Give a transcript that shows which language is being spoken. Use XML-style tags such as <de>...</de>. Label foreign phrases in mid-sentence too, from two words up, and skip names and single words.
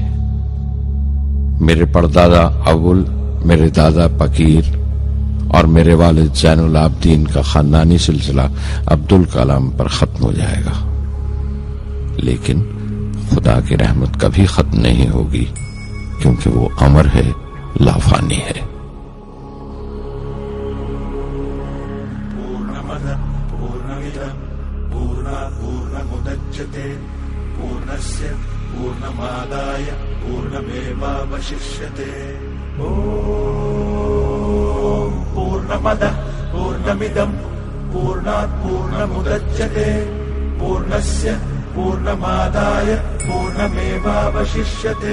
<ur>میرے پردادا اول، میرے دادا پکیر اور میرے والد زین العابدین کا خاندانی سلسلہ عبدالکلام پر ختم ہو جائے گا، لیکن خدا کی رحمت کبھی ختم نہیں ہوگی، کیونکہ وہ امر ہے، لافانی ہے۔</ur> <sa>पूर्णस्य पूर्णमादाय पूर्णमेवावशिष्यते। ॐ पूर्णमदः पूर्णमिदं पूर्णात् पूर्णमुदच्यते पूर्णस्य पूर्णमादाय पूर्णमेवावशिष्यते।</sa>